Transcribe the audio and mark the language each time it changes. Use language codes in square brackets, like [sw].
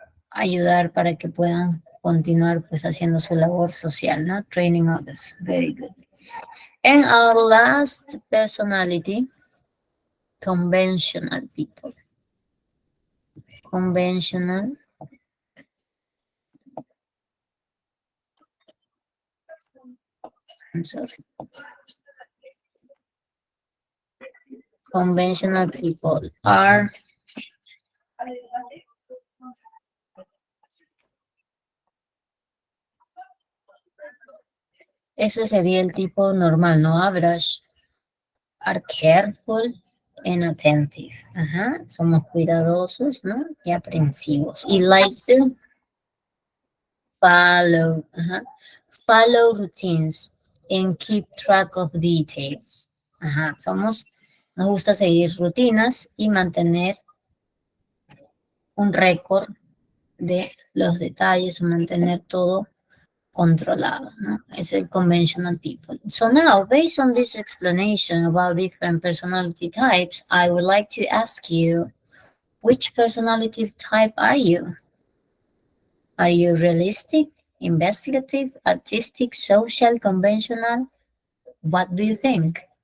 [es] Ayudar para que puedan continuar pues haciendo su labor social, ¿no? [en] Training others. Very good. And our last personality, conventional people. Conventional. I'm sorry. Conventional people are [es] ese sería el tipo normal, ¿no? [en] Average. Are careful and attentive. [es] Somos cuidadosos, ¿no? Y aprensivos. [en] Y like to follow. Follow routines and keep track of details. [es] Nos gusta seguir rutinas y mantener un récord de los detalles, mantener todo controlado, ¿no? Es el conventional people. [en] So now, based on this explanation about different personality types, I would like to ask you, which personality type are you? Are you realistic, investigative, artistic, social, conventional? What do you think?